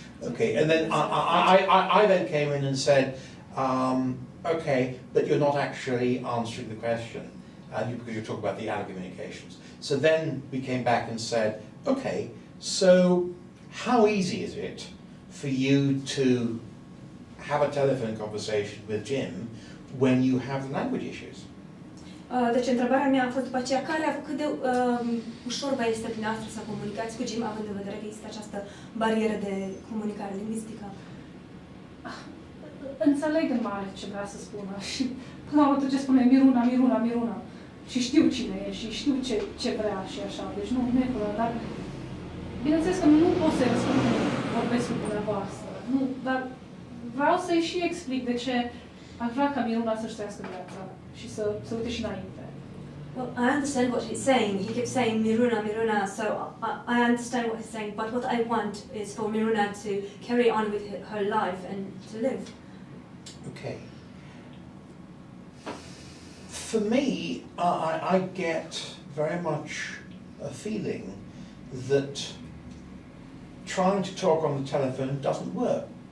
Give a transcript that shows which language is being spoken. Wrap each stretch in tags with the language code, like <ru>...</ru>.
<en>Okay, and then I then came in and said, okay, but you're not actually answering the question because you're talking about the adult communications. So then we came back and said, okay, so how easy is it for you to have a telephone conversation with Jim when you have the language issues?</en> <ro>Deci întrebarea mea a fost după aceea, cât de ușor vă este dumneavoastră să comunicați cu Jim, având în vedere că există această barieră de comunicare lingvistică? Înțeleg în mare ce vrea să spună și până la urmă tot ce spune Miruna. Și știu cine e și știu ce vrea și așa, deci nu e problemă, dar bineînțeles că nu pot să-i răspund când vorbesc cu dumneavoastră, nu, dar vreau să-i și explic de ce aș vrea ca Miruna să-și trăiască viața și să uite și înainte.</ro> <en>Well, I understand what he's saying. He keeps saying Miruna, so I understand what he's saying, but what I want is for Miruna to carry on with her life and to live. Okay. For me, I get very much a feeling that trying to talk on the telephone doesn't work.</en>